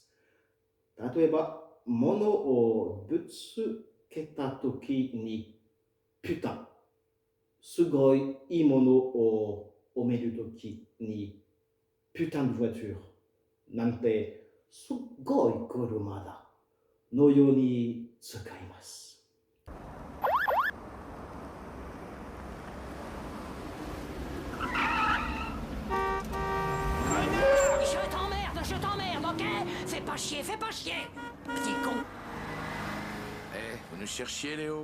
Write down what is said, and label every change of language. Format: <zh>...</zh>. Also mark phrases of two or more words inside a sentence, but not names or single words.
<ja>例えば物をぶつけたときに、ピュタ、すごいいいものを褒めるときに、</ja> <fr>putain voiture</fr> <ja>なんてすごい車だのように使います。</ja> <fr>Je t'emmerde, ok? Fais pas chier, petit con. Vous nous cherchiez, Léo?</fr>